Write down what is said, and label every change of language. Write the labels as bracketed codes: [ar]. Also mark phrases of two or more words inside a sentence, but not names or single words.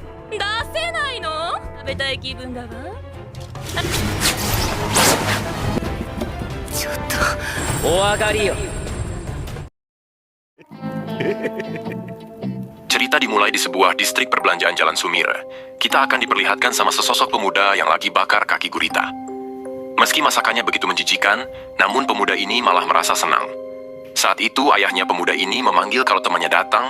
[ja] 出せないの？食べたい気分だわ。ちょっとお上がりよ。 [id] Cerita dimulai di sebuah distrik perbelanjaan Jalan Sumire. Kita akan diperlihatkan sama sesosok pemuda yang lagi bakar kaki gurita. Meski masakannya begitu menjijikan, namun pemuda ini malah merasa senang. Saat itu ayahnya pemuda ini memanggil kalau temannya datang.